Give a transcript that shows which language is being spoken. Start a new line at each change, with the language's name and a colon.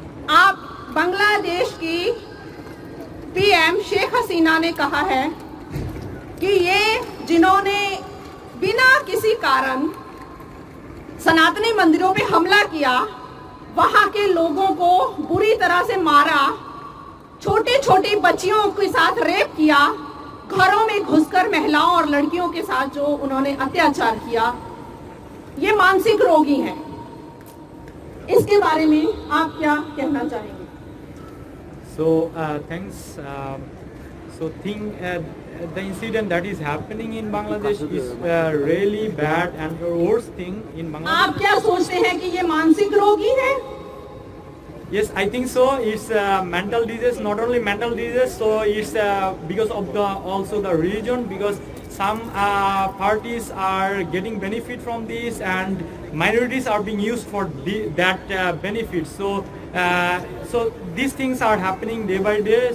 Hindi: आप बांग्लादेश की पीएम शेख हसीना ने कहा है कि ये जिन्होंने बिना किसी कारण सनातनी मंदिरों पे हमला किया, वहां के लोगों को बुरी तरह से मारा, छोटी छोटी बच्चियों के साथ रेप किया, घरों में घुसकर महिलाओं और लड़कियों के साथ जो उन्होंने अत्याचार किया, ये मानसिक रोगी हैं। इसके बारे में आप क्या कहना चाहेंगे?
English: So thanks. The incident that is happening in Bangladesh is really bad and the worst thing in Bangladesh.
Hindi: आप क्या सोचते हैं कि ये मानसिक रोगी है?
English: Yes, I think so. It's mental disease, not only mental disease. So it's because of also the religion, because some parties are getting benefit from this and minorities are being used for that benefit. So these things are happening day by day.